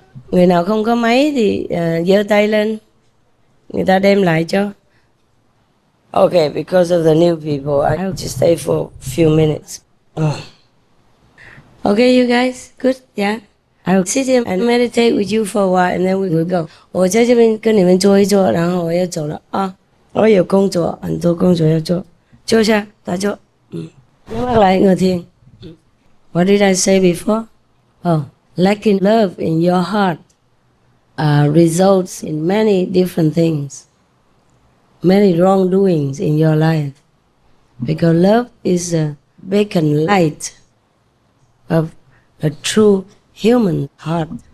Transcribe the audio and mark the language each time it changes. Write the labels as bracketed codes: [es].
[vi] Người nào không có máy thì giơ tay lên, người ta đem lại cho. [en] Okay, because of the new people, I have to stay for a few minutes. Okay, you guys, good, yeah. I'll sit here and meditate with you for a while, and then we will go. [zh] 我在这边跟你们坐一坐，然后我要走了啊！我有工作，很多工作要做，坐下，打坐。 [vi] nhắm mắt lại ngồi thiền. [en] What did I say before? Oh, lacking love in your heart results in many different things, many wrongdoings in your life, because love is a beacon light of a true human heart.